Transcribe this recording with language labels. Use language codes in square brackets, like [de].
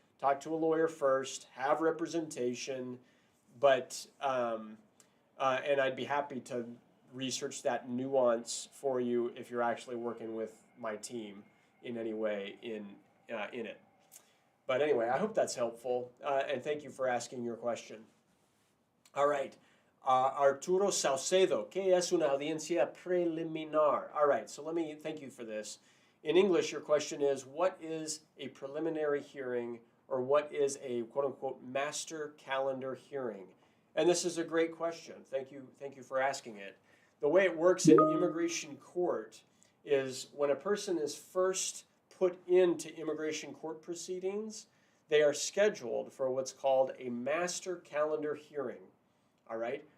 [en] Talk to a lawyer first, have representation, but and I'd be happy to research that nuance for you if you're actually working with my team in any way in it. But anyway, I hope that's helpful, and thank you for asking your question. All right, [es] Arturo Saucedo, ¿qué es una audiencia preliminar? [en] All right, so let me thank you for this. In English, your question is, what is a preliminary hearing, or what is a quote-unquote master calendar hearing? And this is a great question. Thank you for asking it. The way it works in immigration court is when a person is first put into immigration court proceedings, they are scheduled for what's called a master calendar hearing, all right?